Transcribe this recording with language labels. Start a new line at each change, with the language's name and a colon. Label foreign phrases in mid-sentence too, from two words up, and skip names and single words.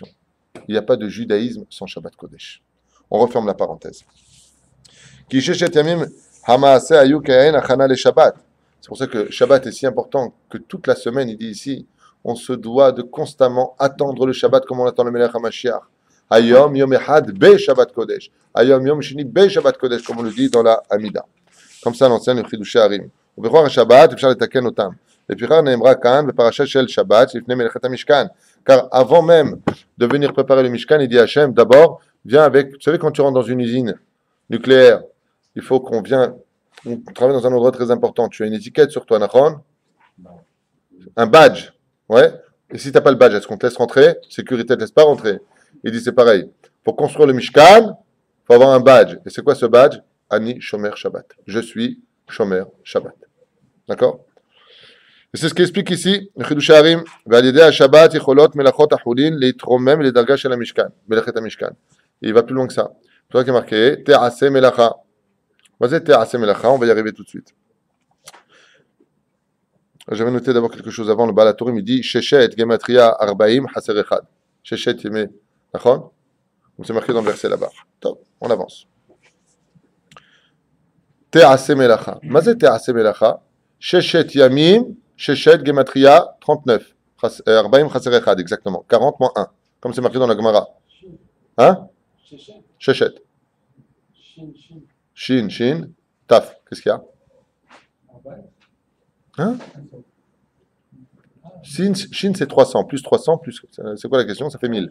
French: Il n'y a pas de judaïsme sans
Hebrew: שבת קודש.
French: On referme la parenthèse. C'est pour ça que Shabbat est si important que toute la semaine, il dit ici, on se doit de constamment attendre le Shabbat comme on attend le
Hebrew: מלך המשיח. היום יום אחד בשבת קודש. היום יום שני בשבת קודש,
French: comme on le dit dans la Hamida. Comme ça, l'enseigne le Chidushei Harim.
Hebrew: ובכוח השבת אפשר לתקן אותם. לפיכך נאמרה כאן בפרשה של שבת לפני מלאכת המשכן.
French: Car avant même de venir préparer le Mishkan, il dit à Hachem, d'abord, viens avec, vous savez quand tu rentres dans une usine nucléaire, il faut qu'on vienne, on travaille dans un endroit très important, tu as une étiquette sur toi, Nachon, un badge, ouais, et si tu n'as pas le badge, est-ce qu'on te laisse rentrer? Sécurité ne te laisse pas rentrer. Il dit c'est pareil, pour construire le Mishkan, il faut avoir un badge, et c'est quoi ce badge?
Hebrew: אני שומר שבת,
French: je suis
Hebrew: שומר שבת,
French: d'accord? Et c'est ce qu'il explique ici, le Chidushei Harim,
Hebrew: ועל ידי השבת יכולות מלאכות החול להתרומם לדרגה של המשכן, מלאכת המשכן.
French: Il va plus loin que ça. C'est ça qui est marqué,
Hebrew: תעשה מלאכה.
French: Vas-y,
Hebrew: תעשה מלאכה,
French: on va y arriver tout de suite. J'avais noté d'abord quelque chose avant, le Baal HaTurim, il dit,
Hebrew: ששת גימטריה ארבעים חסר אחד. ששת ימי,
French: d'accord? Comme c'est marqué dans le verset là-bas. Top, on avance.
Hebrew: תעשה מלאכה.
French: Vas-y,
Hebrew: תעשה מלאכה. ששת ימים, ששת גימטריה 39. ארבעים חסר אחד,
French: exactement. 40 moins 1. Comme c'est marqué dans la Gemara. Hein? Sheshet.
Hebrew: שין, שין, תו.
French: Qu'est-ce qu'il y a? Hein? Shin, c'est 300. Plus 300, plus. C'est quoi la question? Ça fait 1000.